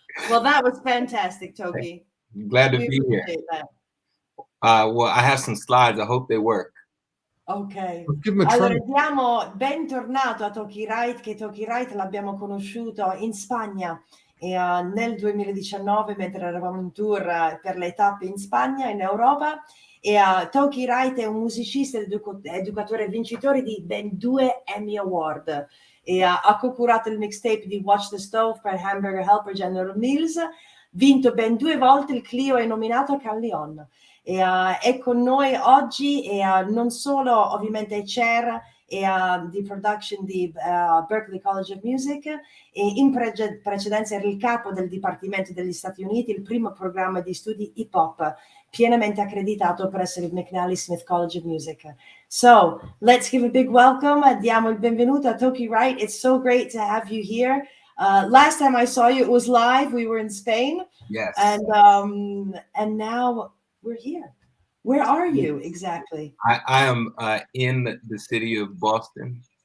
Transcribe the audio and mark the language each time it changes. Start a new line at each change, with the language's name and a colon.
English: Well, that was fantastic, 𝗕𝗃𝗃𝗃. Glad to be here. Well, I have some slides. I hope they work. Ok, Give him a
Italian: allora
English: try.
Italian: diamo bentornato a 𝗕𝗃𝗃𝗃𝗃 Wright, che 𝗕𝗃𝗃𝗃 Wright l'abbiamo conosciuto in Spagna nel 2019 mentre eravamo in tour per le tappe in Spagna, in Europa, e 𝗕𝗃𝗃𝗃 Wright è un musicista ed educatore vincitore di ben 2 Emmy Award e ha co-curato il mixtape di Watch the Stove per 𝗱𝗿𝗵𝗃 General Mills, vinto ben 2 volte il Clio e nominato a Callion. È con noi oggi e non solo ovviamente chair di production di Berklee College of Music e in precedenza era il capo del Dipartimento degli Stati Uniti, il primo programma di studi hip hop pienamente accreditato presso il McNally Smith College of Music.
English: So let's give a big welcome.
Italian: Diamo il benvenuto a 𝗕𝗃𝗃𝗃𝗃 Wright.
English: It's so great to have you here. Last time I saw you, it was live. We were in Spain. Yes. And now we're here. Where are you exactly? I am in the city of Boston.